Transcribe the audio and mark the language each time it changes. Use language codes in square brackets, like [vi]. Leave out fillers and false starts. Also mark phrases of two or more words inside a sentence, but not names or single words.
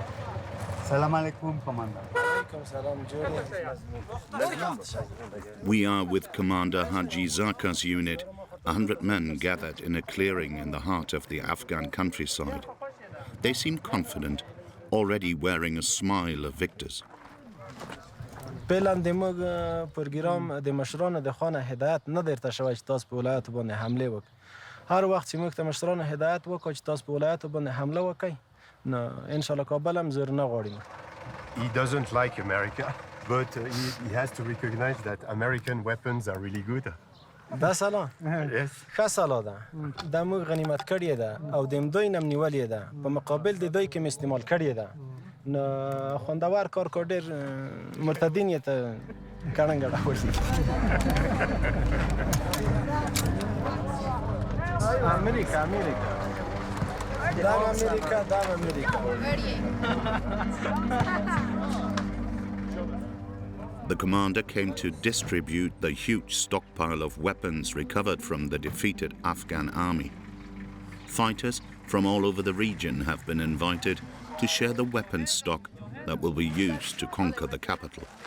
[ar] سلام عليكم, Commander. [en] We are with Commander Haji Zaka's unit, 100 men gathered in a clearing in the heart of the Afghan countryside. They seem confident, already wearing a smile of victors. [ps] فعلا د موږ پروګرام د مشرانو د خانه هدایت نه درته شوی چې تاسو په ولایت باندې حمله وکړئ. هر وخت چې موږ ته مشرانو هدایت وکړو چې تاسو په ولایت باندې حمله وکړئ، نو [ar] ان شاء الله [ps] کابل هم زور نه غواړي. [en] He doesn't like America, but he has to recognize that American weapons are really good. [ps] دا سلا [en] Yes. [ps] ښه سلا ده. دا موږ غنیمت کړې ده او د دوی نم نیولې ده په مقابل د دوی کې استعمال کړې ده. نو خوندور کار کو ډېر مرتدین یې ته کړنګ راوړي. امریکا دا امریکا. [en] The commander came to distribute the huge stockpile of weapons recovered from the defeated Afghan army. Fighters from all over the region have been invited to share the weapons stock that will be used to conquer the capital.